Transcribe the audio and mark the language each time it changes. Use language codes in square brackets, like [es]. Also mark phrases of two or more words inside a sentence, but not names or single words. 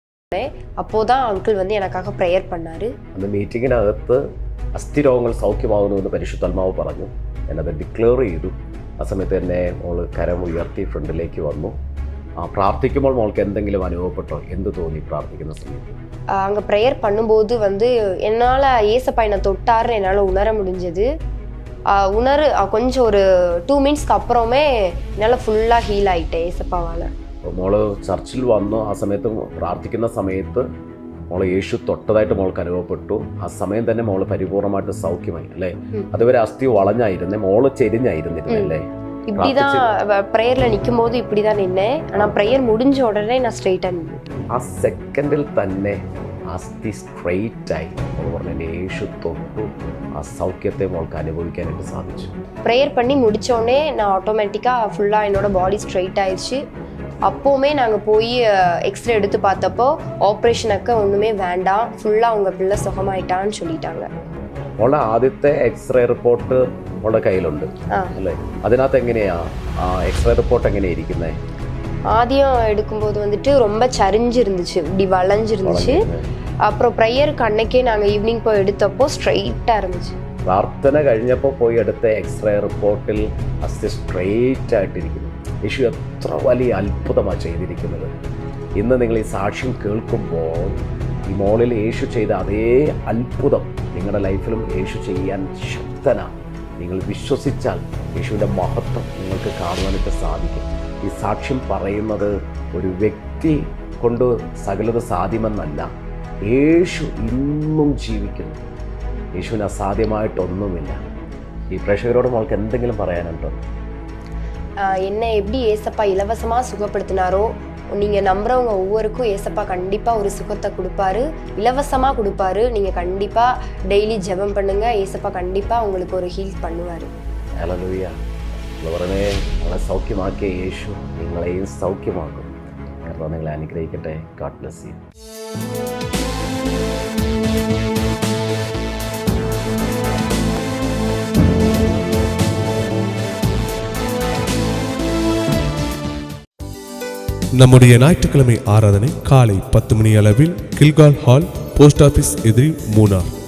[ta] அப்போதான் அங்கிள் வந்து எனக்காக ப்ரேயர் பண்ணாரு. [ml] அந்த മീറ്റിങ്ങിനകത്ത് അസ്ഥിരോഗങ്ങൾ സൗഖ്യമാകുന്നുവെന്ന് പരിശുദ്ധാത്മാവ് പറഞ്ഞു. ഞാനത് ഡിക്ലെയർ ചെയ്തു. ആ സമയത്ത് തന്നെ മോൾ കരം ഉയർത്തി ഫ്രണ്ടിലേക്ക് വന്നു. പ്രാർത്ഥിക്കുമ്പോൾ മോൾക്ക് എന്തെങ്കിലും അനുഭവപ്പെട്ടോ? എന്ത് തോന്നി പ്രാർത്ഥിക്കുന്ന സമയത്ത്? [ta] அங்கே ப்ரேயர் பண்ணும்போது வந்து என்னால் ஏசப்பா என்னை தொட்டாருன்னு என்னால் உணர முடிஞ்சது. கொஞ்சம் ஒரு 2 மினிட்ஸ்க்கு அப்புறமே என்னால் ஃபுல்லாக ஹீல் ஆகிட்டேன் ஏசப்பாவால். [ml] മോള് ചർച്ചിൽ വന്നു. ആ സമയത്ത് പ്രാർത്ഥിക്കുന്ന സമയത്ത് മോളെ യേശു തൊട്ടതായിട്ട് മോൾക്ക് അനുഭവപ്പെട്ടു. ആ സമയം തന്നെ മോള് പരിപൂർണമായിട്ട് സൗഖ്യമായി അല്ലേ? അതുവരെ അസ്ഥി വളഞ്ഞായിരുന്നേ, മോള് ചെരിഞ്ഞായിരുന്നിരുന്നല്ലേ? [ta] இப்படிதான் ப்ரேயர்ல நிற்கும் போது இப்படிதான் நின்னேன். ஆனால் ப்ரேயர் முடிஞ்ச உடனே நான் ஸ்ட்ரெயிட்டாக நின்னேன். [ml] ആ സെക്കൻഡിൽ തന്നെ അസ്ഥി സ്ട്രെയിറ്റ് ആയി. പറഞ്ഞ യേശു തൊട്ടു. ആ സൗഖ്യത്തെ മോൾക്ക് അനുഭവിക്കാനായിട്ട് സാധിച്ചു. [ta] ப்ரேயர் பண்ணி முடித்தோடனே நான் ஆட்டோமேட்டிக்காக ஃபுல்லாக என்னோட பாடி ஸ்ட்ரெயிட் ஆயிடுச்சு. அப்போவுமே நாங்கள் போய் எக்ஸ்ரே எடுத்து பார்த்தப்போ ஆப்ரேஷனுக்கு ஒன்றுமே வேண்டாம், ஃபுல்லாக உங்கள் பிள்ளை சுகமாயிட்டான்னு சொல்லிட்டாங்க. [ml] മോളെ ആദ്യത്തെ എക്സ്റേ റിപ്പോർട്ട് മോളുടെ കയ്യിലുണ്ട് അല്ലേ? അതിനകത്ത് എങ്ങനെയാ എക്സ്റേ റിപ്പോർട്ട് എങ്ങനെയാ ഇരിക്കുന്നത്? [ta] ஆதியம் எடுக்கும்போது வந்துட்டு ரொம்ப சரிஞ்சிருந்துச்சு, இப்படி வளைஞ்சிருந்துச்சு. அப்புறம் ப்ரேயருக்கு அன்னைக்கே நாங்கள் ஈவினிங் போய் எடுத்தப்போ ஸ்ட்ரெயிட்டாக இருந்துச்சு. [ml] പ്രാർത്ഥന കഴിഞ്ഞപ്പോൾ പോയി എടുത്ത എക്സ്റേ റിപ്പോർട്ടിൽ അസ്ഥി സ്ട്രെയിറ്റ് ആയിട്ടിരിക്കുന്നു. യേശു എത്ര വലിയ അത്ഭുതമാണ് ചെയ്തിരിക്കുന്നത്. ഇന്ന് നിങ്ങൾ ഈ സാക്ഷ്യം കേൾക്കുമ്പോൾ ഈ മോളിൽ യേശു ചെയ്ത അതേ അത്ഭുതം നിങ്ങളുടെ ലൈഫിലും യേശു ചെയ്യാൻ ശക്തനാണ്. നിങ്ങൾ വിശ്വസിച്ചാൽ യേശുവിൻ്റെ മഹത്വം നിങ്ങൾക്ക് കാണുവാനായിട്ട് സാധിക്കും. ഈ സാക്ഷ്യം പറയുന്നത് ഒരു വ്യക്തി കൊണ്ട് സകലത സാധ്യമെന്നല്ല. യേശു ഇന്നും ജീവിക്കുന്നു. യേശുവിന് അസാധ്യമായിട്ടൊന്നുമില്ല. ഈ പ്രേക്ഷകരോട് മോൾക്ക് എന്തെങ്കിലും പറയാനുണ്ടോ? [ta] என்னை எப்படி ஏசப்பா இலவசமாக சுகப்படுத்தினாரோ, நீங்கள் நம்புறவங்க ஒவ்வொருக்கும் ஏசப்பா கண்டிப்பாக ஒரு சுகத்தை கொடுப்பாரு, இலவசமாக கொடுப்பாரு. நீங்கள் கண்டிப்பாக டெய்லி ஜெபம் பண்ணுங்கள், ஏசப்பா கண்டிப்பாக உங்களுக்கு ஒரு ஹீல் பண்ணுவார். [ml] ഹല്ലേലൂയ. ഉള്ളവരെ നിങ്ങളെ സൗഖ്യമാക്കിയ യേശു നിങ്ങളെയും സൗഖ്യമാക്കും. കാരണം നിങ്ങളെ അനുഗ്രഹിക്കട്ടെ. [en] God bless you. [ta] நம்முடைய ஞாயிற்றுக்கிழமை ஆராதனை காலை 10 மணி அளவில் கில்கால் ஹால், போஸ்ட் ஆபீஸ் எதிரி, மூனார்.